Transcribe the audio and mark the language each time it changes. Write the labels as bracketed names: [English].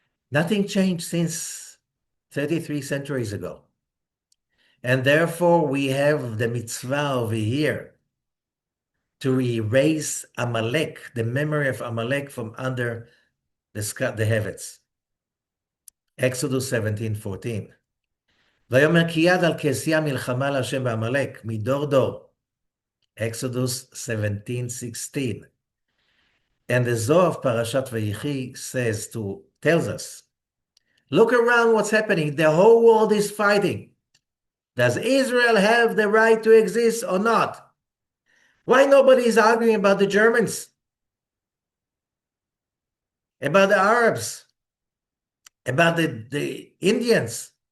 [English] Nothing changed since 33 centuries ago. And therefore, we have the mitzvah over here to erase Amalek, the memory of Amalek from under the sky, the heavens. Exodus 17:14. [Hebrew] ויאמר כי יד על כסייה מלחמה להשם בעמלק, מדור דור. [English] Exodus 17:16. And the Zohar of Parashat Vayichi tells us, look around what's happening. The whole world is fighting. Does Israel have the right to exist or not? Why nobody is arguing about the Germans, about the Arabs, about the Indians?